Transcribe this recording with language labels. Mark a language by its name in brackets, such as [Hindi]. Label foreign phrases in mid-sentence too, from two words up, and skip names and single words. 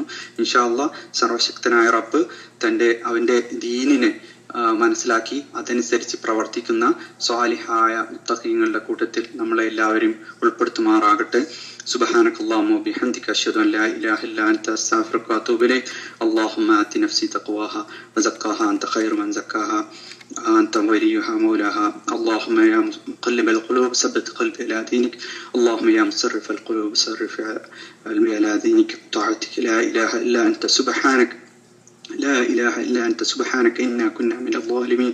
[Arabic] إن شاء الله [Malayalam] സർവശക്തനായ റബ്ബ് അവന്റെ ദീനിനെ മനസ്സിലാക്കി അതനുസരിച്ച് പ്രവർത്തിക്കുന്ന സ്വാലിഹായ മുത്തഖീങ്ങളുടെ കൂട്ടത്തിൽ നമ്മളെ എല്ലാവരും ഉൾപ്പെടുത്തുമാറാകട്ടെ. [Arabic] سبحانك اللهم وبحمدك أشهد أن لا إله إلا أنت أستغفرك وأتوب إليك. اللهم آت نفسي تقواها وزكها أنت خير من زكاها أنت وليها مولاها. اللهم يا مقلب القلوب ثبت قلبي على دينك. اللهم يا مصرف القلوب صرف قلبي على دينك وطاعتك. لا إله إلا أنت سبحانك، لا إله إلا أنت سبحانك إنا كنا من الظالمين.